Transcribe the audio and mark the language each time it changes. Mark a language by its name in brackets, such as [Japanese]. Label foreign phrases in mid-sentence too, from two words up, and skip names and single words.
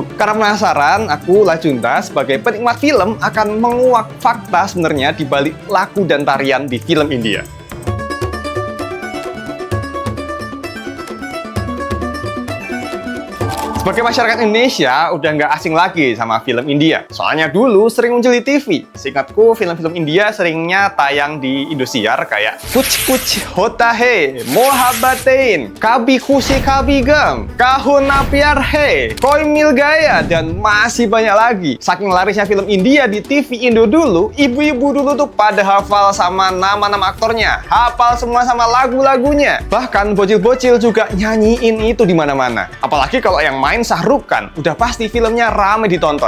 [Indonesian] Karena penasaran, aku Lajunta sebagai penikmat film akan menguak fakta sebenarnya di balik lagu dan tarian di film India. Sebagai masyarakat Indonesia, udah nggak asing lagi sama film India. Soalnya dulu sering muncul di TV. Seingatku, film-film India seringnya tayang di Indosiar kayak Kuch Kuch Hota Hai, Mohabbatein, Kabhi Khushi Kabhie Gham, Kaho Na Pyar Hai, Koi Mil Gaya, dan masih banyak lagi. Saking larisnya film India di TV Indo dulu, ibu-ibu dulu tuh pada hafal sama nama-nama aktornya, hafal semua sama lagu-lagunya. Bahkan bocil-bocil juga nyanyiin itu di mana-mana. Apalagi kalau yang main Shah Rukh Khan, udah pasti filmnya ramai ditonton.